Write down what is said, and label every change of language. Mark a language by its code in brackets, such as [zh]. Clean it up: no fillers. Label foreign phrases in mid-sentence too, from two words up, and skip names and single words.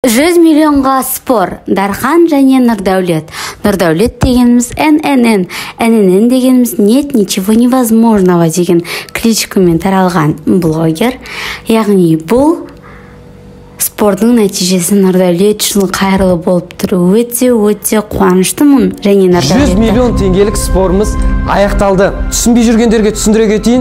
[kk] 100 миллионға спор. Дархан және Нұрдәулет. Нұрдәулет дегеніміз ННН. ННН дегеніміз [ru] нет ничего невозможного [kk] деген кличкамен таралған блогер. Яғни бұл спорттың нәтижесі Нұрдәулет үшін қайырлы болып тұр. Өте қуаныштымын. Және Нұрдәулет 100 миллион теңгелік спорымыз аяқталды. Түсінбей жүргендерге түсіндіре кетейін.